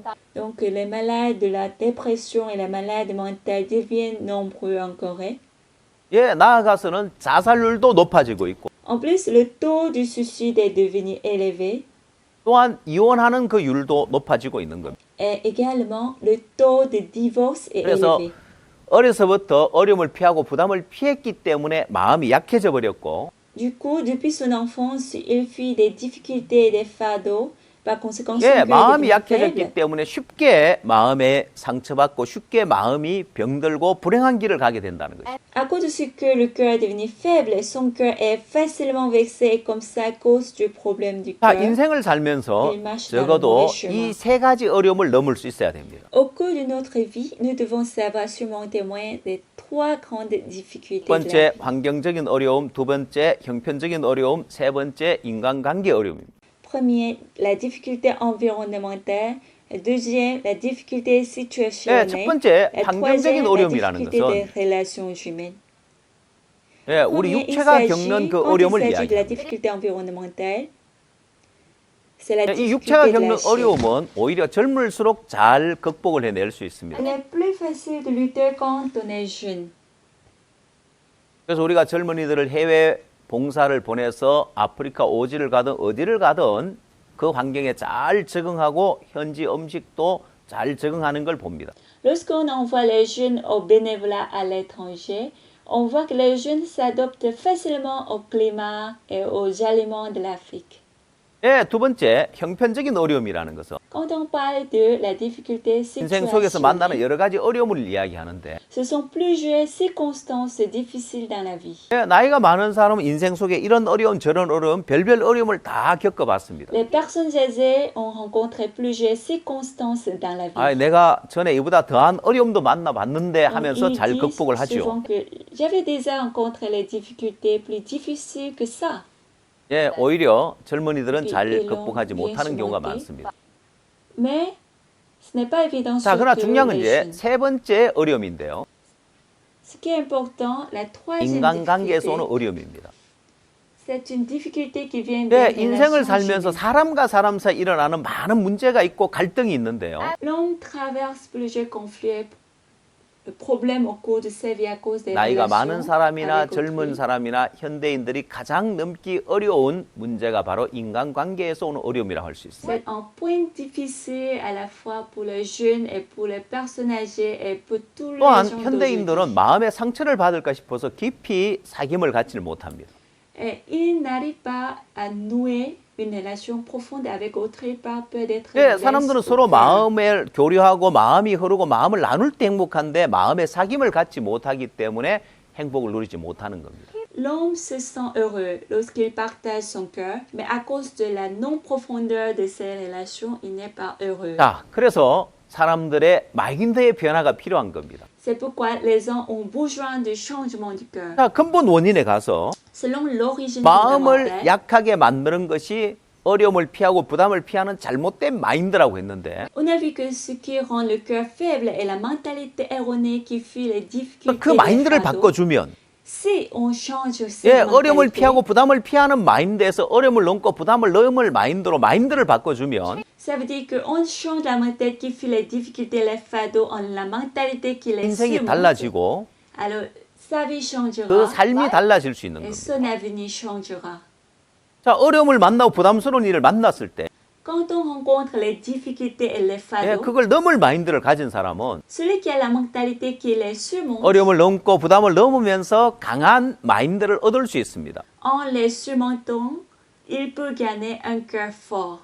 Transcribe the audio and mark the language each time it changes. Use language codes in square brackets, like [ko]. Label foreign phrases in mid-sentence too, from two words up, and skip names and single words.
[fr] Donc, les malades de la dépression et les malades mentales deviennent nombreux en Corée. [ko] 예, 나아가서는 자살률도 높아지고 있고 [fr] En plus, le taux du suicide est devenu élevé [ko] 또한 이혼하는 그 율도 높아지고 있는 겁니다. [fr] et également le taux de divorce est [ko] 그래서 [fr] élevé. [ko] 어려서부터 어려움을 피하고 부담을 피했기 때문에 마음이 약해져 버렸고 [fr] Du coup, depuis son enfance, il fuit des difficultés et des fardeaux. Par conséquent, son [ko] 예, [fr] cœur est [ko] 마음이 [fr] devenu [ko] 약해졌기 [fr] faible. [ko] 때문에 쉽게 마음에 상처받고 쉽게 마음이 병들고 불행한 길을 가게 된다는 거죠. [fr] À cause de ce que le cœur est devenu faible, son cœur est facilement vexé et comme ça, à cause du problème du [ko] 자, [fr] cœur. [ko] 인생을 살면서 일마시다는 적어도 거의 심화. 이 세 가지 어려움을 넘을 수 있어야 됩니다. [fr] Au cours de notre vie, nous devons savoir surmonter moyen des trois grandes difficultés. [ko] 첫 [fr] de la [ko] 번째 [fr] vie. [ko] 환경적인 어려움, 두 번째 형편적인 어려움, 세 번째 인간관계 어려움입니다. [fr] Premier, la difficulté environnementale. Deuxième, la difficulté situationnelle. [ko] 첫 번째 [fr] La [ko] 환경적인 [fr] troisième, la [ko] 어려움이라는 [fr] difficulté des [ko] 것은 [fr] relations humaines. [ko] 예, 우리 [fr] Premier, il [ko] 육체가 [fr] s'agit, [ko] 겪는 그 [fr] quand il [ko] 어려움을 [fr] s'agit de la [ko] 이야기합니다. [fr] difficulté environnementale, c'est la [ko] 이 육체가 [fr] difficulté de [ko] 겪는 [fr] la chair. [ko] 어려움은 오히려 젊을수록 잘 극복을 해낼 수 있습니다. [fr] Elle est plus facile de lutter quand on est jeune. [ko] 그래서 우리가 젊은이들을 해외 봉사를 보내서 아프리카 오지를 가든 어디를 가든 그 환경에 잘 적응하고 현지 음식도 잘 적응하는 걸 봅니다. [fr] Lorsqu'on envoie les jeunes au bénévolat à l'étranger, on voit que les jeunes s'adoptent facilement au climat et aux aliments de l'Afrique. [ko] 예, 두 번째, 형편적인 어려움이라는 것은 [fr] Quand on parle de la difficulté [ko] 인생 속에서 만나는 [fr] situationnelle, [ko] 여러 가지 어려움을 이야기하는데 [fr] ce sont plusieurs circonstances difficiles dans la vie. [ko] 예, 나이가 많은 사람은 인생 속에 이런 어려움 저런 어려움 별별 어려움을 다 겪어봤습니다. [fr] Les personnes âgées ont rencontré plusieurs circonstances dans la vie. [ko] 아, 내가 전에 이보다 더한 어려움도 만나봤는데 하면서 [fr] Ils [ko] 잘 [fr] disent [ko] 극복을 하죠. [fr] souvent que j'avais déjà rencontré les difficultés plus difficiles que ça. [ko] 예, 오히려 젊은이들은 [fr] Et [ko] 잘 [fr] ils l'ont [ko] 극복하지 [fr] bien [ko] 못하는 경우가 [fr] surmonté. [ko] 많습니다. [fr] Mais ce n'est pas évident [ko] 자, 그러나 [fr] surtout [ko] 중요한 건 [fr] les [ko] 이제 [fr] jeunes. [ko] 세 번째 어려움인데요. [fr] Ce qui est important, la troisième [ko] 인간관계에서 오는 [fr] difficulté, [ko] 어려움입니다. [fr] c'est une difficulté qui vient [ko] 네, [fr] des [ko] 인생을 [fr] relations [ko] 살면서 [fr] humaines. [ko] 사람과 사람 사이 일어나는 많은 문제가 있고 갈등이 있는데요. [fr] L'homme traverse plusieurs conflits, problèmes au cours de sa vie à cause des [ko] 나이가 많은 [fr] relations [ko] 사람이나 [fr] avec [ko] 젊은 [fr] autrui. [ko] 사람이나 현대인들이 가장 넘기 어려운 문제가 바로 인간관계에서 오는 어려움이라고 할 수 있습니다. [fr] C'est un point difficile à la fois pour les jeunes et pour les personnes âgées et pour tous les [ko] 또한 [fr] gens [ko] 현대인들은 [fr] d'aujourd'hui. [ko] 마음의 상처를 받을까 싶어서 깊이 사귐을 갖지를 못합니다. [fr] Et ils n'arrivent pas à nouer une relation profonde avec autrui par peur d'être [ko] 예, [fr] blessés [ko] 사람들은 [fr] ou [ko] 서로 [fr] peur. [ko] 마음을 교류하고 마음이 흐르고 마음을 나눌 때 행복한데 마음의 사귐을 갖지 못하기 때문에 행복을 누리지 못하는 겁니다. [fr] L'homme se sent heureux lorsqu'il partage son cœur, mais à cause de la non-profondeur de ces relations, il n'est pas heureux. [ko] 자, 그래서 사람들의 마인드의 변화가 필요한 겁니다. [fr] C'est pourquoi les gens ont besoin de changement du cœur. [ko] 자, 근본 원인에 가서 [fr] Selon l'origine [ko] 마음을 [fr] fondamentale, [ko] 약하게 만드는 것이 어려움을 피하고 부담을 피하는 잘못된 마인드라고 했는데 [fr] on a vu que ce qui rend le cœur faible est la mentalité erronée qui fuit les difficultés. [ko] 그 [fr] et les [ko] 마인드를 [fr] fardeaux. [ko] 바꿔주면 [fr] Si on change cette [ko] 예, 어려움을 [fr] mentalité, [ko] 피하고 부담을 피하는 마인드에서 어려움을 넘고 부담을 넘을 마인드로 마인드를 바꿔주면 [fr] ça veut dire qu'on change la mentalité qui fuit les difficultés, les fardeaux, en la mentalité qui les [ko] 인생이 [fr] surmonte. [ko] 달라지고 [fr] Alors, sa vie changera [ko] 그 삶이 달라질 수 있는 [fr] et [ko] 겁니다. [fr] son avenir changera. [ko] 자, 어려움을 만나고 부담스러운 일을 만났을 때 [fr] Quand on rencontre les difficultés et les [ko] 예, [fr] fardeaux, [ko] 그걸 넘을 마인드를 가진 사람은 [fr] celui qui a la mentalité qui les surmonte, [ko] 어려움을 넘고 부담을 넘으면서 강한 마인드를 얻을 수 있습니다. [fr] en les surmontant, il peut gagner un cœur fort.